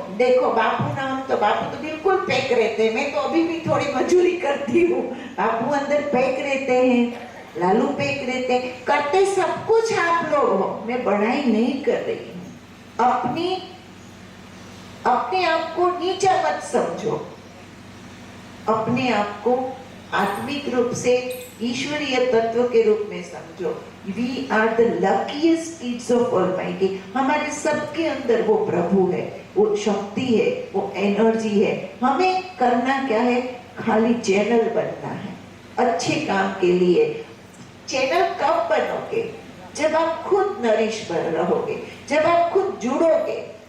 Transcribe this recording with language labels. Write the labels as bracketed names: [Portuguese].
[Hindi] देखो बापू ना, हम तो बापू तो बिल्कुल पैक रहते हैं, मैं तो अभी भी थोड़ी मजूरी करती हूँ, बापू अंदर पैक रहते हैं, लालू पैक रहते हैं, करते सब कुछ आप लोग हो। मैं बढ़ाई नहीं कर रही हूँ। अपने आप को नीचा मत समझो, अपने आप को आत्मिक रूप से ईश्वरीय तत्व के रूप में समझो। [English] We are the luckiest kids of Almighty। [Hindi] हमारे सबके अंदर वो प्रभु है, वो शक्ति है, वो एनर्जी है। हमें करना क्या है, खाली चैनल बनना है अच्छे काम के लिए। चैनल कब बनोगे, जब आप खुद नरिश पर रहोगे, जब आप खुद जुड़ोगे।